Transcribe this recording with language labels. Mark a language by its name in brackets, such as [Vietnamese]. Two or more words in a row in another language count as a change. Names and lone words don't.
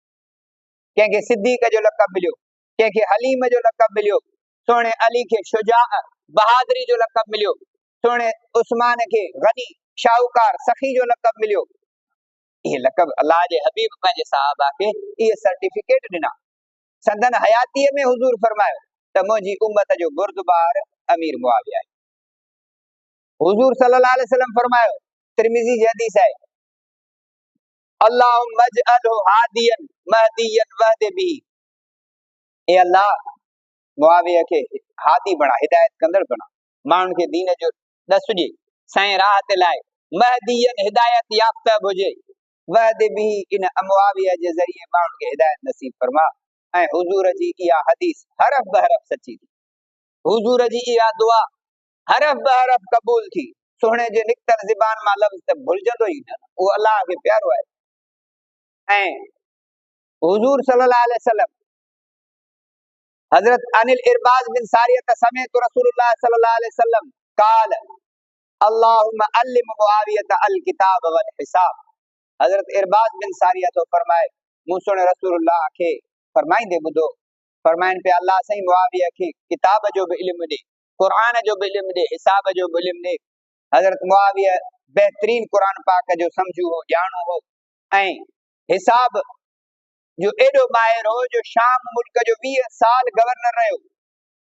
[Sindhi] कंहिंखे सिद्दीक़ जो लक़ब मिलियो, कंहिंखे हलीम जो लक़ब मिलियो, सोणे अली खे शुजा बहादुरी जो लक़ब मिलियो, सोणे उस्मान खे गनी शाहूकार सखी जो लक़ब मिलियो। इहे लक़ब अल्लाह जे हबीब पंहिंजे सहाबा खे इहे सर्टिफिकेट ॾिना। संदन हयातीअ में हुजूर फरमायो त मुंहिंजी उम्मत जो बुर्दबार अमीर मुआविया आहे। हुजूर [Arabic] صلى الله عليه وسلم [Sindhi] फरमायो, तिरमिज़ी जी हदीस है, [Arabic] اللهم اجعله هاديا مهديا واهد به, [Sindhi] ए अल्लाह मुआविया खे हादी बणा, हिदायत कंदड़ बणा, माण्हुनि खे दीन जो ॾस ॾे, सही राह ते लाए, महदियन हिदायत याफ़्ता हुजे, [Arabic] واهد به [Sindhi] इन मुआविया जे ज़रिए माण्हुनि खे हिदायत नसीब फरमा। ऐं हुजूर जी इहा हदीस हरफ बहरफ सची थी। हुजूर जी इहा दुआ हरफ बहरफ क़बूल थी। सोहणे जे निकतल ज़बान मां लफ़्ज़ त भुलजंदो ई न, उहो अल्लाह खे प्यारो आहे। ऐं हुजूर [Arabic] صلى الله عليه وسلم حضرة عن العرباض بن سارية سمعت رسول الله صلى الله عليه وسلم قال اللهم علم معاوية الكتاب والحساب. [Sindhi] हज़रत इरबाज बिन सारियत तो फरमाए, मूं सुणे रसूलुल्लाह खे फरमाईंदे ॿुधो, फरमाइनि पिया अल्लाह साईं मुआविया खे किताब जो बि इल्मु ॾे, क़ुरान जो बि इल्मु ॾे, हिसाब जो बि इल्मु ॾे। हज़रत मुआविया बेहतरीन कुरान पाक जो समझू हो, ॼाणू हो, ऐं हिसाब जो एॾो माहिर हो जो शाम मुल्क जो 20 साल गवर्नर रहियो।